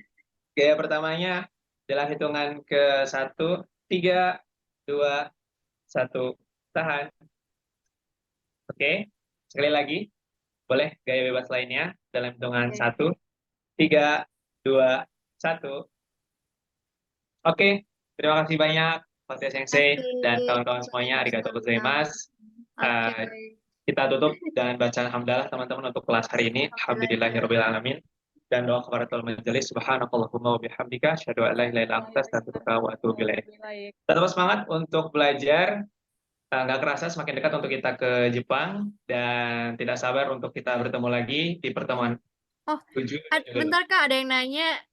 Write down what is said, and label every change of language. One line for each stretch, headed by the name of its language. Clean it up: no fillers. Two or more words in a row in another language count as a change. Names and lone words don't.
Indonesian: Gaya pertamanya dalam hitungan ke 1, 3, 2, 1. Tahan. Oke, sekali lagi. Boleh gaya bebas lainnya dalam hitungan 1, 3, 2, 1. Oke, terima kasih banyak Fatya Sensei dan kawan-kawan semuanya.
Japanese: ありがとうございます.
Indonesian: Kita tutup dengan bacaan hamdalah teman-teman untuk kelas hari ini.
Arabic: الحمد لله رب العالمين.
Indonesian: Dan doa kafaratul majelis.
Arabic: سبحانك اللهم وبحمدك أشهد أن لا إله إلا أنت أستغفرك وأتوب إليك.
Indonesian: Tetap semangat untuk belajar. Nggak kerasa semakin dekat untuk kita ke Jepang, dan tidak sabar untuk kita bertemu lagi di pertemuan 7. Bentar Kak, ada yang nanya